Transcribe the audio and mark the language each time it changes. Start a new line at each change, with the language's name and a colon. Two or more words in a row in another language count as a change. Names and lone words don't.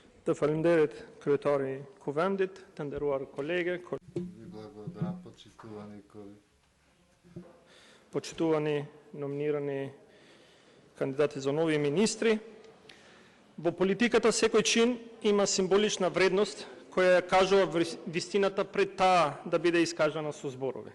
Albanian: Te faleminderit kryetari i Kuvendit, të nderuar kolege,
Macedonian: почитувани номинирани кандидати за нови министри. Во политиката секој чин има символична вредност која ја кажува вистината пред таа да биде искажана со зборови.